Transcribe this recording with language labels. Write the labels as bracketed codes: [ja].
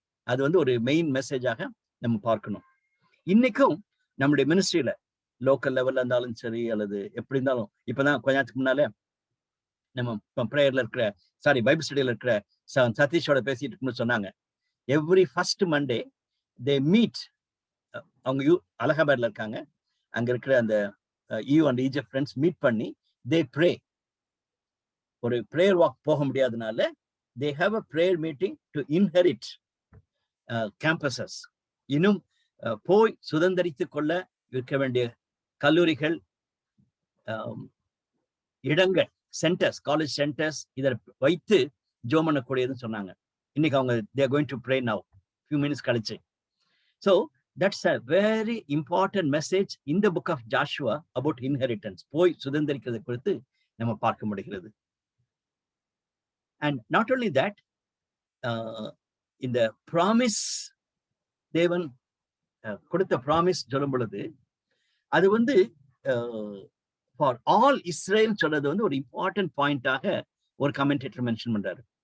[ta] அது வந்து ஒரு மெயின் மெசேஜாக நம்ம பார்க்கணும். இன்னைக்கும் நம்முடைய மினிஸ்ட்ரியில லோக்கல் லெவல்ல இருந்தாலும் சரி, அல்லது எப்படி இருந்தாலும், இப்பதான் கொஞ்ச நேரத்துக்கு முன்னால நம்ம ப்ரேயர்ல இருக்கிற பைபிள் ஸ்டடியில இருக்கிற சதீஷோட பேசிட்டு இருக்குன்னு சொன்னாங்க. [en] Every first Monday they meet. [ta] அவங்க அலகாபாத்ல இருக்காங்க. அங்க இருக்கிற அந்த EU and EGF friends meet பண்ணி தே ப்ரே. ஒரு ப்ரேயர் வாக் போக முடியாதனால [en] they have a prayer meeting to inherit campuses. [ta] இன்னும் போய் சுதந்திரித்துக் கொள்ள இருக்க வேண்டிய கல்லூரிகள், இடங்கள், சென்டர்ஸ், காலேஜ் சென்டர்ஸ், இதை வைத்து ஜோம் பண்ணக்கூடியதுன்னு சொன்னாங்க. இன்னைக்கு அவங்க [en] they are going to pray now, few minutes [ta] கழிச்சு. [en] So that's a very important message in the book of Joshua about inheritance. [ta] போய் சுதந்திரிக்கிறது குறித்து நம்ம பார்க்க முடிகிறது. [en] And not only that, in the promise, [ta] தேவன் கொடுத்த ப்ராமிஸ் சொல்லும் பொழுது அது வந்து ஃபார் ஆல் இஸ்ரேல் சொல்றது வந்து ஒரு இம்பார்ட்டன்ட் பாயிண்டாக ஒரு கமெண்டேட்டர் மென்ஷன் பண்றாரு.